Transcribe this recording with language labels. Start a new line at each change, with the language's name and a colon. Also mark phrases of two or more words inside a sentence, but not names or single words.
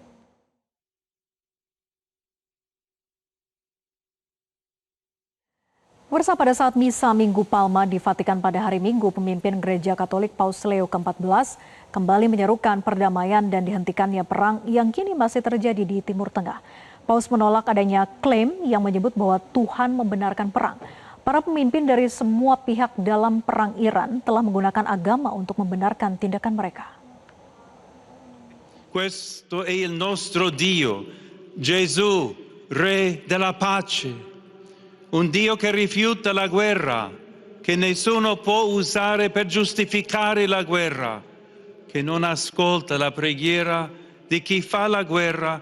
Indonesian: Pemirsa, pada saat misa Minggu Palma di Vatikan pada hari Minggu, pemimpin Gereja Katolik Paus Leo ke-14 kembali menyerukan perdamaian dan dihentikannya perang yang kini masih terjadi di Timur Tengah. Paus menolak adanya klaim yang menyebut bahwa Tuhan membenarkan perang. Para pemimpin dari semua pihak dalam perang Iran telah menggunakan agama untuk membenarkan tindakan mereka.
Italian: Questo è il nostro Dio, Gesù, Re della pace. Un Dio che rifiuta la guerra, che nessuno può usare per giustificare la guerra, che non ascolta la preghiera di chi fa la guerra.